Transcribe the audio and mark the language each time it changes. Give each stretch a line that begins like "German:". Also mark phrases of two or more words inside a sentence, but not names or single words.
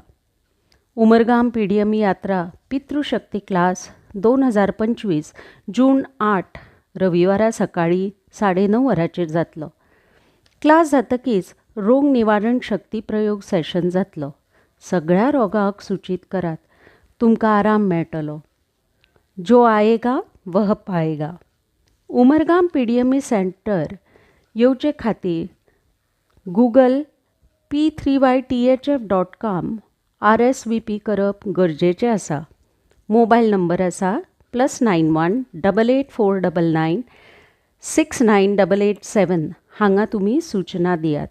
Konkani: उमरगाम पीडीएम यात्रा पितृशक्ती क्लास 2025 जून 8 रविवारा सकाळी 9:30 वरांचेर जातलो. क्लास जातकीच रोग निवारण शक्ती प्रयोग सेशन जातलो. सगळ्या रोगाक सूचित करात. तुमकां आराम मेळटलो.
Hindi: जो आएगा वह पाएगा.
Konkani: उमरगाम पीडीएम सेंटर येवचे खातीर गूगल p3ythf.com RSVP करप गरजेचें आसा. मोबायल नंबर आसा +91 8849 69887 हांगा तुमी सूचना दियात.